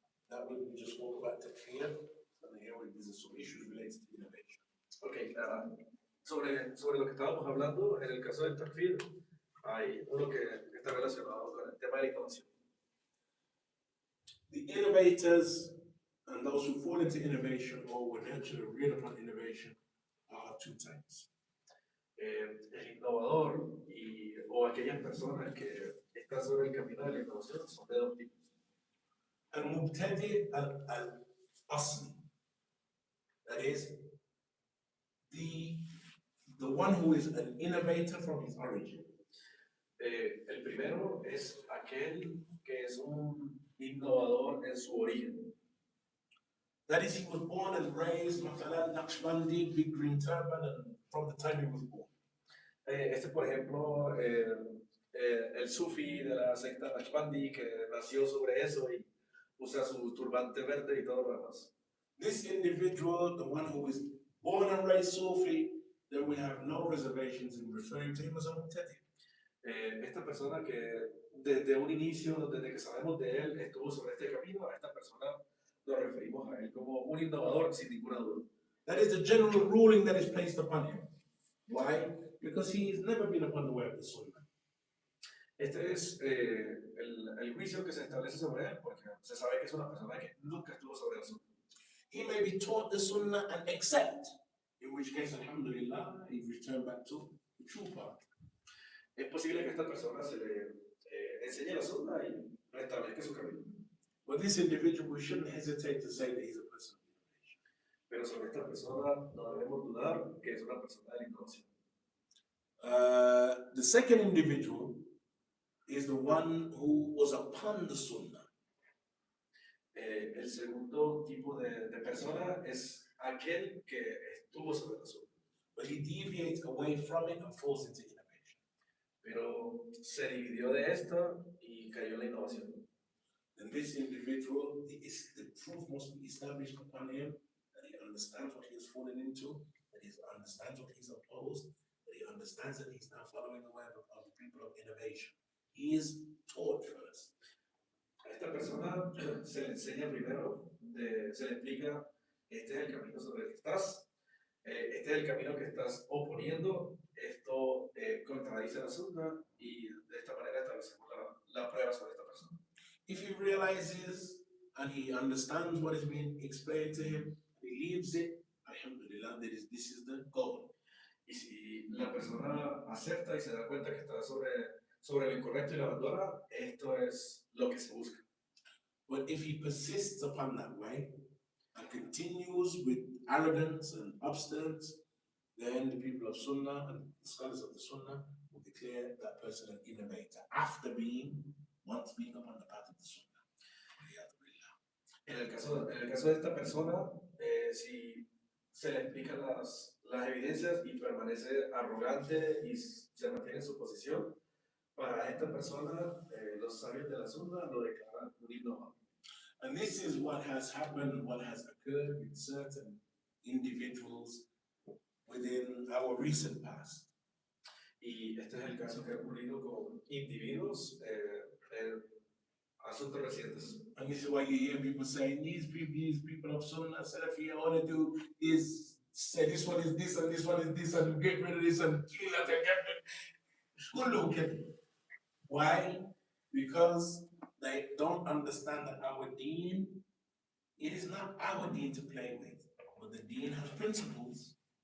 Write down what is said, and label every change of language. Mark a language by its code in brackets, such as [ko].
[en] That we just spoke about takfir, and here there's some issues related to innovation. [es] Okay, sobre lo que estábamos hablando, en el caso del takfir, hay uno que está relacionado con el tema de la innovación. [en] The innovators and those who fall into innovation or were naturally reared upon innovation are two types. [es] El innovador o aquellas personas que están sobre el camino de la innovación son de dos tipos. [ar] Al-Mubtadi al-Asli. [en] That is, the one who is an innovator from his origin. [es] El primero es aquel que es un innovador en su origen. [en] That is, he was born and raised, Mathalan, Naqshbandi, big green turban, and from the time he was born. [es] Este, por ejemplo, el sufi de la secta Naqshbandi que nació sobre eso y usa su turbante verde y todo lo demás. [en] This individual, the one who is born and raised Sufi, then we have no reservations in referring to him as a Mu'tadi. [es] Esta persona que desde un inicio, desde que sabemos de él, estuvo sobre este camino, a esta persona nos referimos a él como un innovador sin ninguna duda. [en] That is the general ruling that is placed upon him. Why? Because he has never been upon the way of the Sunnah. [es] Este es el juicio que se establece sobre él, porque se sabe que es una persona que nunca estuvo sobre el Sunnah. [en] He may be taught the Sunnah and accept, in which case, alhamdulillah, he returned back to the true path. [es] Es posible que esta persona se le enseñe la Sunnah y restablezca su camino. [en] But this individual, we shouldn't hesitate to say that he's a person of innovation. [es] Pero sobre esta persona no debemos dudar que es una persona de la innovación. [en] The second individual is the one who was upon the Sunnah. [es] El segundo tipo de persona es aquel que estuvo sobre la Sunnah. [en] But he deviates away from it and falls into innovation. [es] Pero se dividió de esto y cayó en la innovación. [en] And this individual, the proof must be established upon him that he understands what he has fallen into, that he understands what he's opposed, that he understands that he's now following the way of the people of innovation. He is taught first. [es] A esta persona se le enseña primero, se le explica, este es el camino sobre el que estás, este es el camino que estás oponiendo, esto contradice la Sunnah y de esta manera establecemos la prueba sobre esta persona. [en] If he realizes and he understands what is being explained to him, he leaves it, alhamdulillah, this is the goal. [es] Y si la persona acepta y se da cuenta que está sobre lo incorrecto y lo abandona, esto es lo que se busca. [en] But if he persists upon that way and continues with arrogance and obstinance, then the people of Sunnah and the scholars of the Sunnah will declare that person an innovator after once being upon the path of the Sunnah. [es] En el caso de esta persona, si se le explican las evidencias y permanece arrogante y se mantiene en su posición, para esta persona, los sabios de la Sunna lo declaran un innovador. [en] And this is what has happened, what has occurred with certain individuals within our recent past. [es] Y este es el caso que ha ocurrido con individuos en asuntos recientes. [en] And this is why you hear people saying, these people of Sunnah, Salafi, all they do is say this one is this and this one is this and get rid of this and kill that and get rid of it. Why? Because they don't understand that our deen, it is not our deen to play with, but the deen has principles.